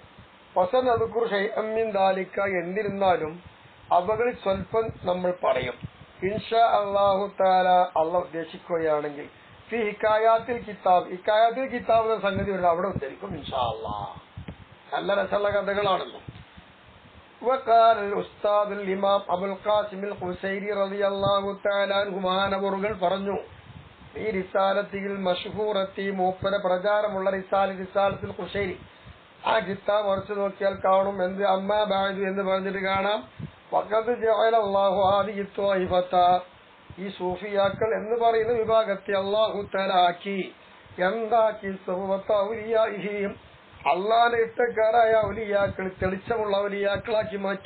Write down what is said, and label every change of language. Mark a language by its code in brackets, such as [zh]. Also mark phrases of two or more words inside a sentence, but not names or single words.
[ar] فس أذكر شيئا من ذلك [ml] എന്നിരുന്നാലും അവകളിൽ സ്വല്പം നമ്മൾ പറയും. [ar] إن شاء الله تعالى [ml] അല്ലാഹു ഉദ്ദേശിക്കുകയാണെങ്കിൽ [ar] في حكايات الكتاب حكايات الكتاب [ml] എന്ന സംഗതി വരും, അവിടെ ഉദ്ധരിക്കും [ar] إن شاء الله. [ml] നല്ല രസമുള്ള കഥകളാണല്ലോ. [ar] وقال الاستاذ الامام ابو القاسم القشيري رضي الله تعالى عنه [ml] മഹാനവറുകൾ പറഞ്ഞു ഈ റിസാലത്തിൽ മഷ്ഹൂറത്തി മൂപ്പര പ്രചാരമുള്ള റിസാലത്തുൽ ഖുശൈരി ആ കിതാബ് മറിച്ച് നോക്കിയാൽ കാണും എന്ത് [ar] أما بعد [ml] എന്ന് പറഞ്ഞിട്ട് കാണാം. [ar] وقد جعل الله هذه الطائفة [ml] ഈ സൂഫിയാക്കൾ എന്ന് പറയുന്ന വിഭാഗത്തെ [ar] الله تعالى [ml] ആക്കി എന്താക്കി [ar] صحبة أوليائه [ml] അള്ളാന്റെ ഇഷ്ടക്കാരായ ഔലിയാക്കൾ തെളിച്ചമുള്ള ഔലിയാക്കളാക്കി മാറ്റി.